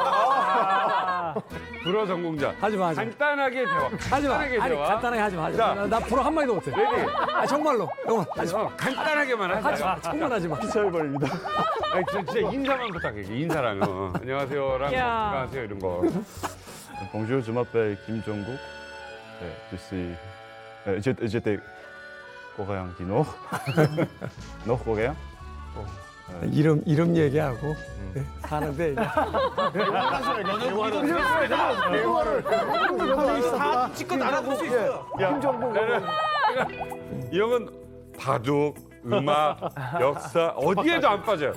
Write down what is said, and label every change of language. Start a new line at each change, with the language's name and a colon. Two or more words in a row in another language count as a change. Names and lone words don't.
Korean: 불어 전공자. 하지 마, 하지 마. 간단하게 대화. 하지 마. 간단하게 아니, 대화. 간단하게 하지 마. 자. 나 불어 한 마디도 못해. 레디. 아, 정말로. 영원 하지 마. 간단하게만 하자. 하지 마. 정말 하지 마. 피처해버립니다. 아니, 진짜 인사만 부탁해. 인사랑. 안녕하세요랑 야. 안녕하세요 이런 거.
French: Bonjour, je m'appelle Kim Jong-guk. Je suis j'étais coréen du Nord. Nord coréen.
Korean: 이름 얘기하고 네, 사는데 이제 다 지껏 알아볼 수 있어요. 이 형은 바둑, 음악, 역사 어디에도 안 빠져요.